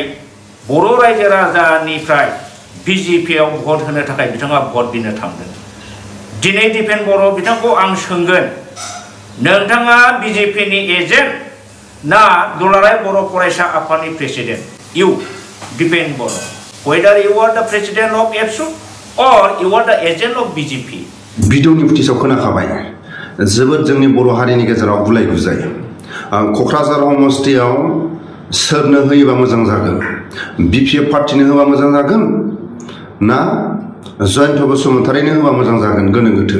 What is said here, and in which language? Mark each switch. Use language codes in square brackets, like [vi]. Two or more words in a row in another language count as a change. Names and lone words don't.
[brx] बर' रायजो राजानिफ्राय बिजेपियाव भट होनो थाखाय बिथाङा भट बिनो थांदों दिनै दिपेन बर' बिथांखौ आं सोंगोन नोंथाङा बिजेपिनि एजेन्ट ना दुलाराय बर' फरायसा आफादनि प्रेसिडेन्ट इउ दिपेन बर' [en] whether you are the president of ABSU or you are the agent of BJP [brx] भिडिअनि फुटेजाव खोनाखाबाय जोबोद जोंनि बर' हारिनि गेजेराव गुलाय गुजाय क'क्राझार समस्थियाव सोरनो होयोबा मोजां जागोन बिपिएफ पार्टिनो होबा मोजां जागोन ना जयन्त बसुमतारिनो होबा मोजां जागोन गोनो गोथो